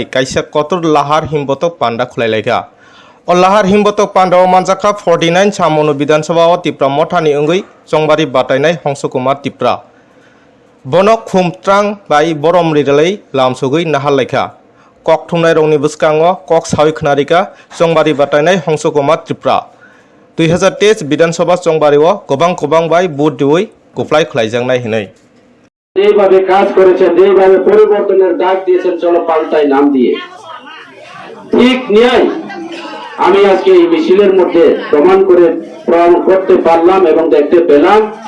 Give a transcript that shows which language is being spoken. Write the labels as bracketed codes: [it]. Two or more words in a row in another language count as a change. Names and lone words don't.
[trp] काइसा कतर लाहार हिमबतक पान्डा खुलायलायगा अल्लाहार हिमबतक पान्डाव मानजाखा 49 सामुनु विधानसभा टिप्रा मथानी अंगै संबारि बातायनाय हंसकुमार टिप्रा बनक खुमत्रां बाय बरम रिदलै लामसुगै नाहारलायखा कक थुमनाय रंनि बुस्कांगो कक सावै खनारिका संबारि बातायनाय हंसकुमार टिप्रा 2023 विधानसभा সংবারেও গোবাং বাই বুট দিওই গোফলাই খলাইজাংনাই হিनै [bn] যেভাবে কাজ করেছেন যেভাবে পরিবর্তনের ডাক দিয়েছেন চলো পাল্টাই নাম দিয়ে ঠিক ন্যায় আমি আজকে এই মিছিলের মধ্যে প্রমাণ করতে পারলাম এবং দেখতে পেলাম